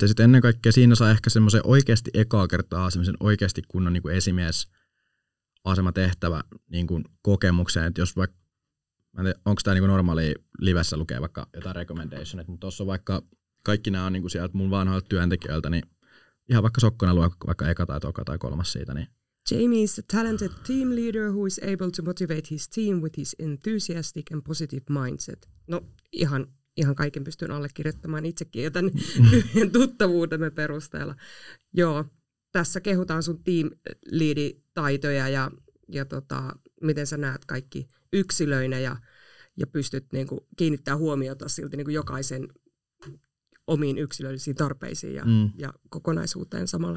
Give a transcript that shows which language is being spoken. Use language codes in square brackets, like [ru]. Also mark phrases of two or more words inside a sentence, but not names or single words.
[fi] Ja sitten ennen kaikkea siinä saa ehkä semmoisen oikeasti ekaa kertaa semmoisen oikeasti kunnon niin kuin esimiesasematehtävä niin kuin kokemukseen. Että jos vaikka, onko tämä niin kuin normaali livessä lukee vaikka jotain recommendationit, mutta tuossa vaikka kaikki nämä on niin kuin sieltä mun vanhoilta työntekijöiltä, niin ihan vaikka sokkona luo vaikka eka tai toka tai kolmas siitä. Niin. [en] Jamie is a talented team leader who is able to motivate his team with his enthusiastic and positive mindset. [fi] No ihan kaiken pystyn allekirjoittamaan itsekin jo tämän lyhyen tuttavuutemme perusteella. Joo, tässä kehutaan sun team lead-taitoja ja miten sä näet kaikki yksilöinä ja pystyt niinku kiinnittämään huomiota silti niinku jokaisen omiin yksilöllisiin tarpeisiin ja kokonaisuuteen samalla.